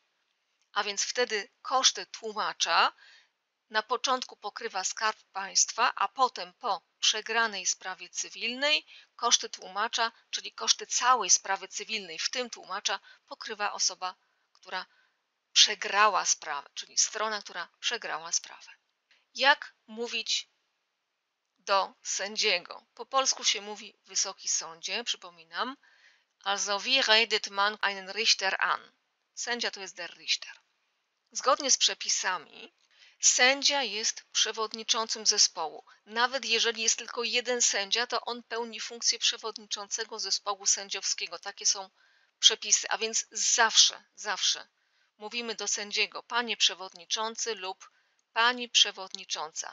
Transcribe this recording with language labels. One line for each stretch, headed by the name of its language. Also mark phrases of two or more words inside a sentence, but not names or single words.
Polish: A więc wtedy koszty tłumacza na początku pokrywa Skarb Państwa, a potem po przegranej sprawie cywilnej koszty tłumacza, czyli koszty całej sprawy cywilnej, w tym tłumacza, pokrywa osoba, która przegrała sprawę, czyli strona, która przegrała sprawę. Jak mówić do sędziego? Po polsku się mówi Wysoki Sądzie, przypominam.
German: Also wie redet man einen Richter an?
Polish: Sędzia to jest
German: der Richter.
Polish: Zgodnie z przepisami sędzia jest przewodniczącym zespołu. Nawet jeżeli jest tylko jeden sędzia, to on pełni funkcję przewodniczącego zespołu sędziowskiego. Takie są przepisy, a więc zawsze mówimy do sędziego panie przewodniczący lub pani przewodnicząca.